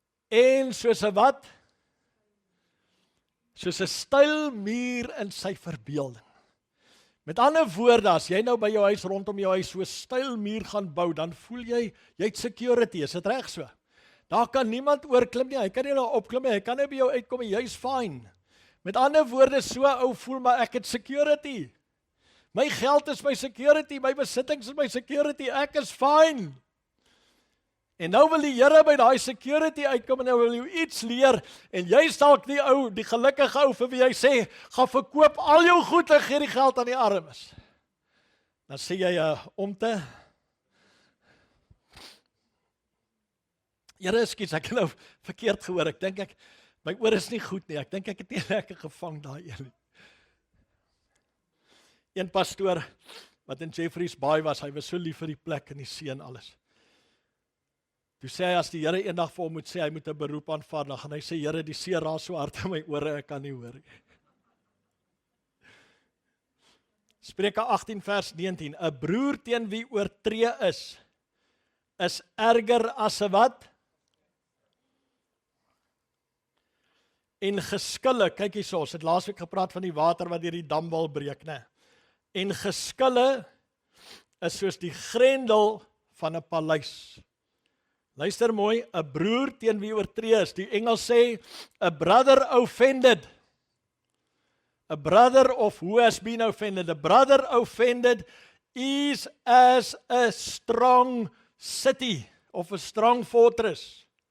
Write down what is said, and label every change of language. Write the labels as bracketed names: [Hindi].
[Afrikaans] En soos 'n wat? Soos 'n styl muur in sy verbeelding. Met ander woorde, as jy nou by jou huis, rondom jou huis, so 'n styl muur gaan bou, dan voel jy het security, is dit reg so? Daar kan niemand oorklim nie, hy kan nie daar opklim nie, hy kan nie by jou uitkom nie, jy's fine. Met ander woorde, so ou voel maar ek het security. My geld is my security, my besittings is my security, ek is fine. En nou wil die Here by daai security uitkom en nou wil jy iets leer en jy is dalk die gelukkige ou vir wie hy sê, gaan verkoop al jou goed en gee die geld aan die armes. Dan sê jy omte. Here, ekskuus, ek het nou verkeerd gehoor. Ek dink my oor is nie goed nie. Ek dink ek het nie lekker gevang daai een. Een pastoor wat in Jeffreys Bay was, hy was so lief vir die plek en die see en alles. Toe sê hy, as die Here eendag vir hom moet sê, hy moet 'n beroep aanvaar, dan gaan hy sê, Here, die see raas so hard in my ore, ek kan nie hoor nie. Spreuke 18 vers 19, 'n broer teen wie oortree is erger as 'n wat? En geskille, kyk hierso, ons het laasweek gepraat van die water wat deur die dam wil breek, né? En geskille is soos die grendel van 'n paleis. Luister mooi, 'n broer teen wie oortree is. Die Engels sê, [English] a brother offended. A brother of who has been offended. A brother offended is as a strong city of a strong fortress.